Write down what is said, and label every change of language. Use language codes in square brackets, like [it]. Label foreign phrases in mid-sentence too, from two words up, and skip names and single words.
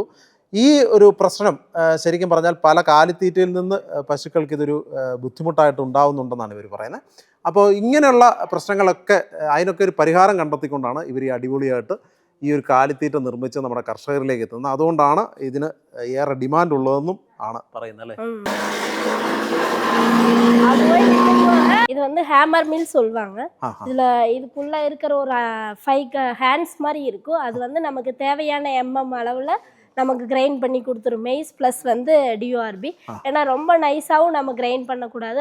[ml] ഈ ഒരു പ്രശ്നം ശരിക്കും പറഞ്ഞാൽ പല കാലിത്തീറ്റയിൽ നിന്ന് പശുക്കൾക്ക് ഇതൊരു ബുദ്ധിമുട്ടായിട്ട് ഉണ്ടാവുന്നുണ്ടെന്നാണ് ഇവർ പറയുന്നത്. അപ്പോൾ ഇങ്ങനെയുള്ള പ്രശ്നങ്ങളൊക്കെ അതിനൊക്കെ ഒരു പരിഹാരം കണ്ടെത്തിക്കൊണ്ടാണ് ഇവർ ഈ അടിപൊളിയായിട്ട് ഈ ഒരു കാലിത്തീറ്റ നിർമ്മിച്ച് നമ്മുടെ കർഷകരിലേക്ക് എത്തുന്നത്. അതുകൊണ്ടാണ് ഇതിന് ഏറെ ഡിമാൻഡ് ഉള്ളതെന്നും ആണ് പറയുന്നത് അല്ലേ? [ta] இது வந்து [en] hammer mill [ta] சொல்லுவாங்க. இதுல இதுக்குள்ள இருக்கிற ஒரு 5 ஹேண்ட்ஸ் மாதிரி இருக்கும். அது வந்து நமக்கு தேவையான அளவுல நமக்கு கிரைண்ட் பண்ணி கொடுத்துரும். [en] maize plus [ta] வந்து டிஓஆர்பி. ஏன்னா ரொம்ப நைஸாகவும் நம்ம கிரைண்ட் பண்ணக்கூடாது.